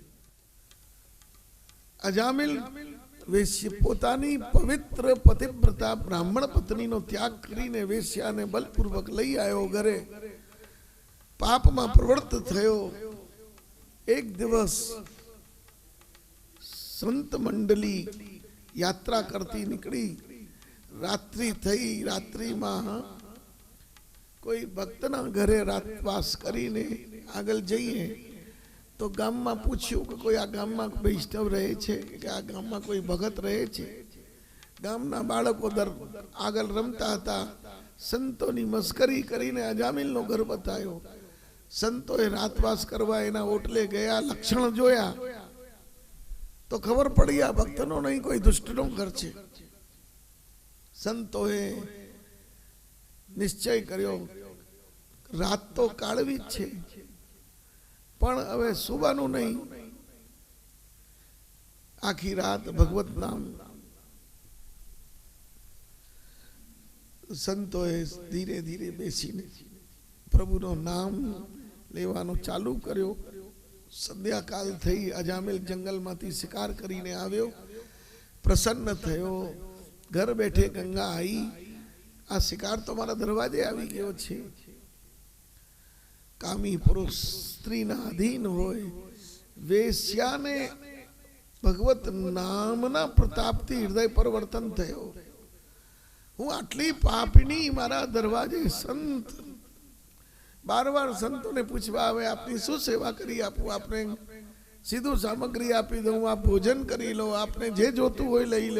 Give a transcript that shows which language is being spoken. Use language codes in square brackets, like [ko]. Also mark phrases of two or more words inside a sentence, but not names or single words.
[gu] અજામિલ વેશ્ય પોતાની પવિત્ર પતિવ્રતા બ્રાહ્મણ પત્નીનો ત્યાગ કરીને વેશ્યાને બલપૂર્વક લઈ આવ્યો ઘરે, પાપમાં પ્રવૃત્ત થયો। એક દિવસ [hi] संत मंडली यात्रा करती निकली, [gu] રાત્રિ થઈ, રાત્રિ માં કોઈ ભક્ત ના ઘરે રાતવાસ કરીને આગળ જાઈએ તો ગામ માં પૂછ્યું કે કોઈ આ ગામ માં વૈષ્ણવ રહે છે કે આ ગામ માં કોઈ ભગત રહે છે। ગામના બાળકો આગળ રમતા હતા, સંતોની મશ્કરી કરીને અજામિલનો ઘર બતાયો। સંતોએ રાતવાસ કરવા એના ઓટલે ગયા, લક્ષણ જોયા તો ખબર પડી આ ભક્તનો નહીં કોઈ દુષ્ટનો ઘર છે। સંતોએ નિશ્ચય કર્યો રાત તો કાઢવી છે પણ હવે સુવાનું નહીં, આખી રાત ભગવત નામ। સંતોએ ધીરે ધીરે બેસીને પ્રભુનો નામ લેવાનો ચાલુ કર્યો। સંધ્યા કાળ થઈ, અજામિલ જંગલ માંથી શિકાર કરીને આવ્યો, પ્રસન્ન થયો, [hi] घर बैठे गंगा आई, [gu] આ શિકાર તો મારા દરવાજે આવી ગયો છે। કામી પુરુષ સ્ત્રીના અધીન હોય, વેશ્યાને ભગવત નામના પ્રતાપથી હૃદય પરિવર્તન થયો। હું આટલી પાપીની, મારા દરવાજે સંત બાર બાર સંતો ને પૂછવા આવે આપની શું સેવા કરી આપું, આપને સીધું સામગ્રી આપી દઉં, આપ ભોજન કરી લો, આપને જે જોઈતું હોય લઈ લો।